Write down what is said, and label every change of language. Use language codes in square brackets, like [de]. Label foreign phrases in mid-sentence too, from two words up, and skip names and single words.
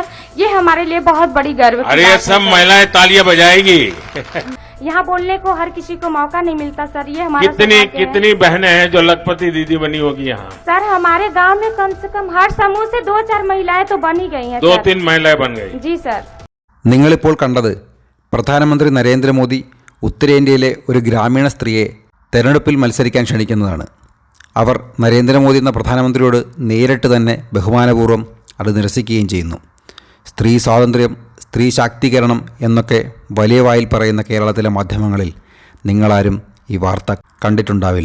[hi] ये हमारे लिए बहुत बड़ी गर्व की बात है। अरे सब महिलाएं तालियां बजाएगी। यहाँ बोलने को हर किसी को मौका नहीं मिलता सर, ये हमारा कितनी बहनें हैं जो लखपति दीदी बनी होगी यहाँ? सर हमारे गांव में कम से कम हर समूह से 2-4 महिलाएं तो बन ही गई हैं। 2-3 महिलाएं बन गई। जी सर। [ml] നിങ്ങളിപ്പോൾ കണ്ടത് പ്രധാനമന്ത്രി നരേന്ദ്രമോദി ഉത്തരേന്ത്യയിലെ ഒരു ഗ്രാമീണ സ്ത്രീയെ തെരഞ്ഞെടുപ്പിൽ മത്സരിക്കാൻ ക്ഷണിക്കുന്നതാണ്. അവർ നരേന്ദ്രമോദി എന്ന പ്രധാനമന്ത്രിയോട് നേരിട്ട് തന്നെ ബഹുമാനപൂർവ്വം അത് നിരസിക്കുകയും ചെയ്യുന്നു. സ്ത്രീ സ്വാതന്ത്ര്യം, സ്ത്രീ ശാക്തീകരണം എന്നൊക്കെ വലിയ വായിൽ പറയുന്ന കേരളത്തിലെ മാധ്യമങ്ങളിൽ നിങ്ങളാരും ഈ വാർത്ത കണ്ടിട്ടുണ്ടാവില്ല.